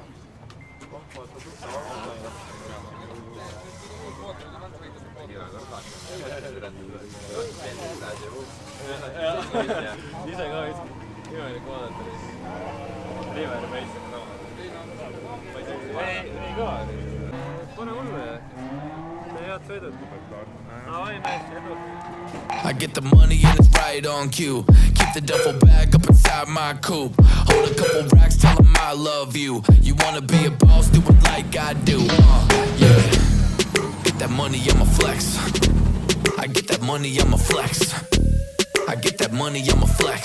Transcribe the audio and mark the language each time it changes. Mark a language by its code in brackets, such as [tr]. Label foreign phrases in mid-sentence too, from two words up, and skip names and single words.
[et] Ise ka imelik vaadata. River meist. Ei ka. Pane hullu ja head sõidud. Ai, mees, edu. [en] I get the money and it's right on cue. Keep the duffel bag up inside my coupe. Hold a couple racks, tell them I love you. You wanna be a boss, do it like I do. Yeah. Get that money, I'ma flex. I get that money, I'ma flex. I get that money, I'ma flex.